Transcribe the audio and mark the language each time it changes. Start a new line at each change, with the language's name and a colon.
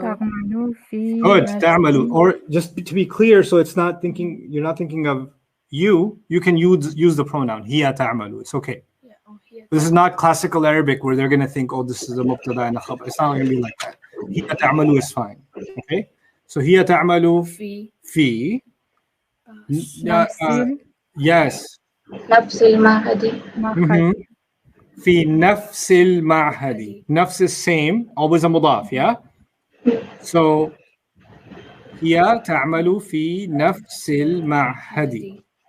Arabic: تعمل في
English: Good. تعمل. Or just to be clear, so it's not thinking, you're not thinking of you. You can use the pronoun.
Arabic: هي تعمل.
English: It's okay. Yeah. Oh, here. This is not classical Arabic where they're going to think, oh, this is a mubtada and a khabar. It's not going to be like that.
Arabic: هي تعمل is fine.
English: Okay.
Arabic: So هي تعمل في. نفس
English: Yes.
Arabic: نفس المعهد. Mhm. في نفس المعهد.
English: نفس is same, always a مضاف, yeah?
Arabic: So هي تعمل في نفس المعهد.